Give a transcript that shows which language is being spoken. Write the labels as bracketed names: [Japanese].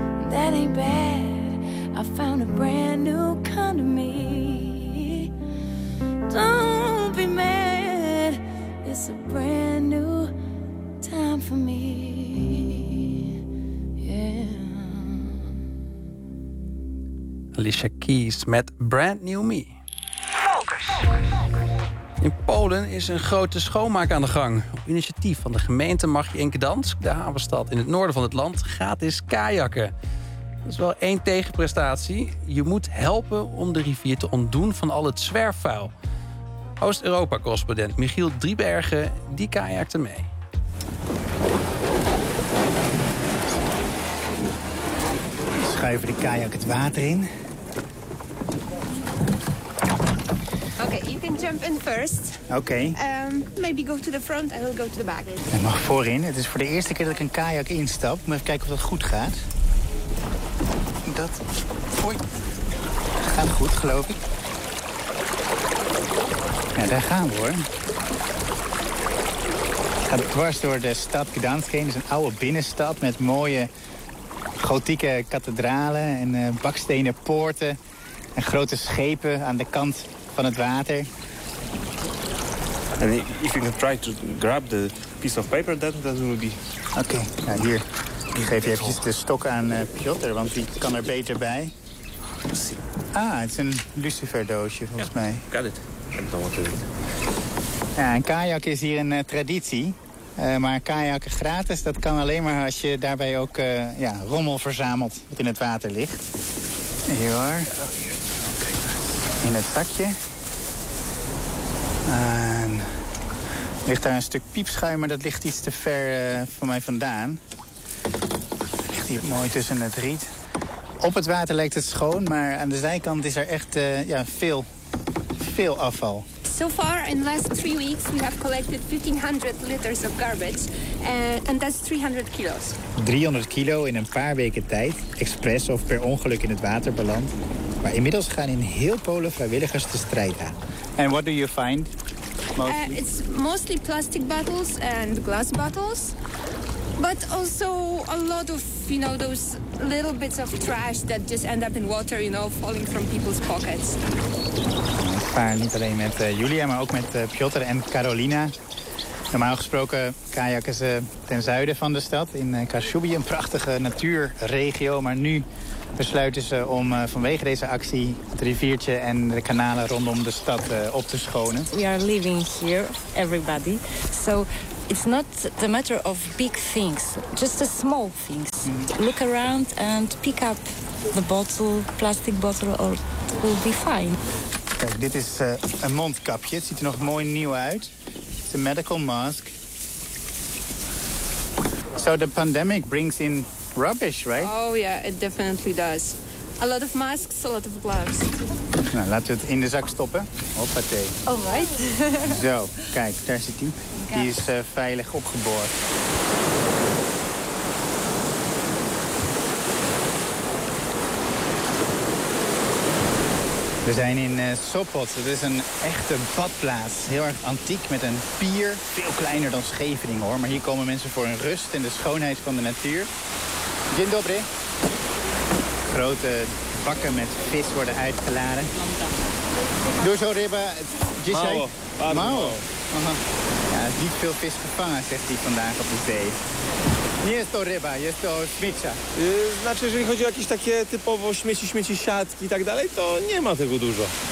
[English] That ain't bad, I found a brand new kind of me. Don't be mad, it's a brand new time for me, yeah. [Dutch] Alicia Keys met Brand New Me. Focus. In Polen is een grote schoonmaak aan de gang. Op initiatief van de gemeente mag je in Gdansk, de havenstad in het noorden van het land, gratis kajakken. Dat is wel één tegenprestatie. Je moet helpen om de rivier te ontdoen van al het zwerfvuil. Oost-Europa-correspondent Michiel Driebergen, die kajakte mee. We schuiven de kajak het water in. [English] Oké, you can jump in first. [Dutch] Oké. [English] Maybe go to the front, I will go to the back. [Dutch] Ik mag voorin. Het is voor de eerste keer dat ik een kajak instap. Maar even kijken of dat goed gaat. Gaat goed, geloof ik. Ja, daar gaan we hoor. Het gaat dwars door de stad Gdansk heen. Het is een oude binnenstad met mooie gotieke kathedralen en bakstenen poorten. En grote schepen aan de kant van het water. [English] En if you can try to grab the piece of paper, that will be. [Dutch] Oké, okay. Nou, hier. Ik geef je even de stok aan Piotr, want die kan er beter bij. Ah, het is een luciferdoosje volgens mij. [English] Got it. [Dutch] Ja, een kajak is hier een traditie. Maar kajakken gratis, dat kan alleen maar als je daarbij ook rommel verzamelt wat in het water ligt. Hier hoor. In het zakje. En er ligt daar een stuk piepschuim, maar dat ligt iets te ver van mij vandaan. Dat ligt hier mooi tussen het riet. Op het water lijkt het schoon, maar aan de zijkant is er echt veel afval. [English] So far in the last 3 weeks we have collected 1500 liters of garbage and that's 300 kilos. [Dutch] 300 kilo in een paar weken tijd, expres of per ongeluk in het water beland. Maar inmiddels gaan in heel Polen vrijwilligers de strijd aan. [English] And what do you find? Mostly? It's mostly plastic bottles and glass bottles. But also a lot of, you know, those little bits of trash that just end up in water, you know, falling from people's pockets. [Dutch] Maar niet alleen met Julia, maar ook met Piotr en Carolina. Normaal gesproken kajakken ze ten zuiden van de stad, in Kashubi, een prachtige natuurregio. Maar nu besluiten ze om vanwege deze actie het riviertje en de kanalen rondom de stad op te schonen. [English] We are living here, everybody. So it's not the matter of big things, just the small things. Look around and pick up the bottle, plastic bottle, or it will be fine. [Dutch] Kijk, dit is een mondkapje. Het ziet er nog mooi nieuw uit. Het is een medical mask. [English] So the pandemic brings in rubbish, right? Oh yeah, it definitely does. A lot of masks, a lot of gloves. [Dutch] Nou, laten we het in de zak stoppen. Hoppatee. [English] All right. [Dutch] Zo, kijk, daar zit die. Okay. Die is veilig opgeborgen. We zijn in Sopot. Het is een echte badplaats. Heel erg antiek met een pier. Veel kleiner dan Scheveningen hoor. Maar hier komen mensen voor hun rust en de schoonheid van de natuur. [Polish] Dzień dobry. [Dutch] Grote bakken met vis worden uitgeladen. Doe zo, Riba. Mao. Ja, niet veel vis gevangen, zegt hij vandaag op de zee. [Polish] Nie jest to ryba, jest to śmiecia. Znaczy, jeżeli chodzi o jakieś takie typowo śmieci, śmieci, siatki i tak dalej, to nie ma tego dużo.